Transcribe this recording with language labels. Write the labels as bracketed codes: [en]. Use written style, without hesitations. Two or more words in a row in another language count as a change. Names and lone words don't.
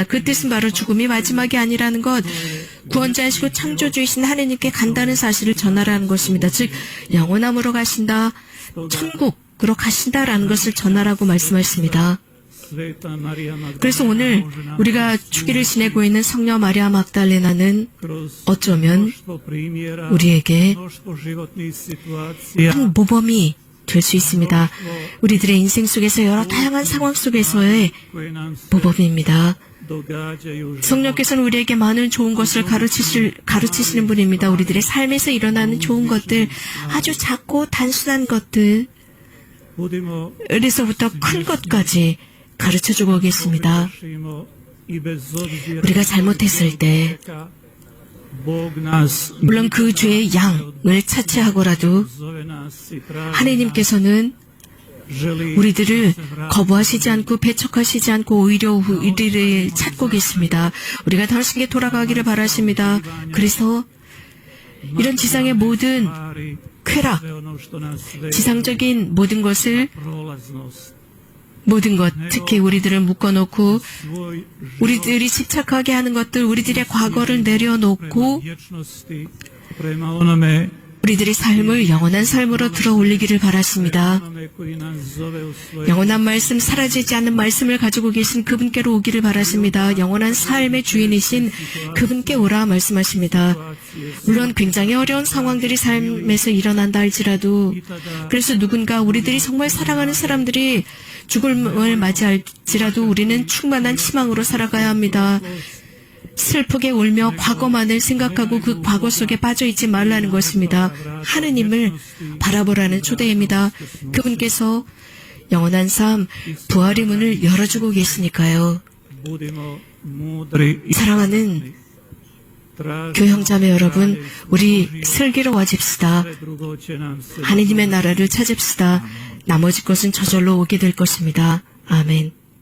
[ko] 그 뜻은 바로 죽음이 마지막이 아니라는 것, 구원자이시고 창조주이신 하느님께 간다는 사실을 전하라는 것입니다. 즉 영원함으로 가신다, 천국으로 가신다라는 것을 전하라고 말씀하십니다. [hr] Sveta Marija [ko] 그래서 오늘 Magdalena 우리가 주기를 지내고 있는 성녀 마리아 막달레나는 [hr] kroz [ko] 어쩌면 [hr] mnoštvo primjera, [ko] 우리에게 [hr] mnoštvo životnih situacija [ko] 한 모범이 될 수 있습니다. 우리들의 인생 속에서 여러 다양한 상황 속에서의 [hr] koje nam se [ko] 모범입니다. [hr] događaju u [ko] 성령께서는 우리에게 많은 좋은 것을 가르치시는 분입니다. 우리들의 삶에서 일어나는 좋은 것들, 아주 작고 단순한 것들, [hr] budimo [ko] 어려서부터 큰 것까지 가르쳐주고 계십니다. [hr] grešimo i bez obzira [ko] 우리가 잘못했을 때, [hr] Bog nas [ko] 물론 그 죄의 양을 차치하고라도 [hr] zove nas i traži [ko] 하나님께서는 [hr] želi [ko] 우리들을 거부하시지 않고 배척하시지 않고 오히려 우리를 찾고 계십니다. 우리가 당신께 돌아가기를 바라십니다. 그래서 이런 지상의 모든 [hr] stvari, [ko] 쾌락, [hr] sve ono što nas sve [ko] 지상적인 모든 것을, [hr] prolaznost, [ko] 모든 것, 특히 우리들을 묶어놓고 [hr] svoj [ko] 우리들이 집착하게 하는 것들, 우리들의 과거를 내려놓고 [hr] vječnosti prema onome [ko] 우리들의 삶을 영원한 삶으로 들어 올리기를 바라십니다. [hr] onome koji nas zove u svoje [ko] 영원한 말씀, 사라지지 않는 말씀을 가지고 계신 그분께로 오기를 바라십니다. 영원한 삶의 주인이신 그분께 오라 말씀하십니다. 물론 굉장히 어려운 상황들이 삶에서 일어난다 할지라도, 그래서 누군가 우리들이 정말 사랑하는 사람들이 죽음을 맞이할지라도 우리는 충만한 희망으로 살아가야 합니다. 슬프게 울며 과거만을 생각하고 그 과거 속에 빠져있지 말라는 것입니다. 하느님을 바라보라는 초대입니다. 그분께서 영원한 삶, 부활의 문을 열어주고 계시니까요. [hr] budimo mudri i [ko] 사랑하는 [hr] tražimo [ko] 교형자매 여러분, 우리 슬기로워집시다. [hr] drugo će nam se [ko] 하느님의 나라를 찾읍시다. 나머지 것은 저절로 오게 될 것입니다. 아멘.